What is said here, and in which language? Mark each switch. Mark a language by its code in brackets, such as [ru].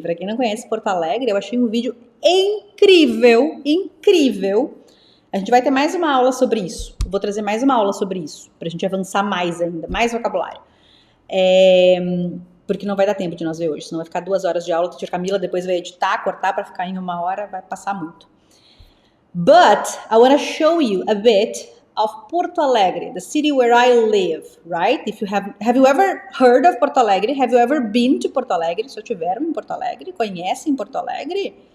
[pt] Para quem não conhece Porto Alegre, eu achei um vídeo incrível, incrível. A gente vai ter mais uma aula sobre isso. Eu vou trazer mais uma aula sobre isso, pra gente avançar mais ainda, mais vocabulário. Porque não vai dar tempo de nós ver hoje, senão vai ficar 2 horas de aula, a tia Camila depois vai editar, cortar para ficar em 1 hora, vai passar muito. [en] But I want to show you a bit of Porto Alegre, the city where I live, right? If you have you ever heard of Porto Alegre? Have you ever been to Porto Alegre? [pt] Se tiveram em Porto Alegre, conhecem Porto Alegre?